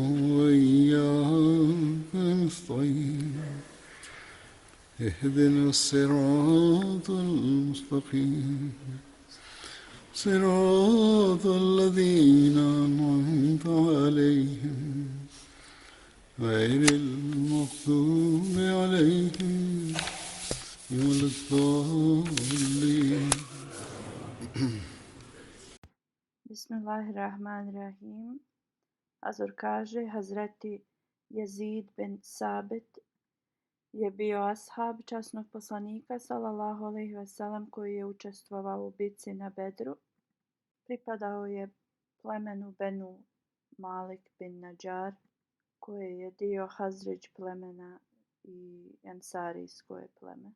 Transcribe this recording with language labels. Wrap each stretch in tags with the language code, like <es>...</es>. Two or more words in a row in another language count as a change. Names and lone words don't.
<ar>وإياك نستعين اهدنا الصراط المستقيم صراط الذين أنعمت عليهم غير المغضوب عليهم ولا الضالين. Bismillahirrahmanirrahim.</ar> <bs>Azur kaže, Hazreti Jezid bin Sabit je bio ashab časnog poslanika</bs> <ar>صلى الله عليه وسلم</ar> <bs>koji je učestvovao u bitci na Bedru. Pripadao je plemenu Benu Malik bin Nadžar, koje je dio Hazridž plemena i Ensarijsko je pleme.</bs>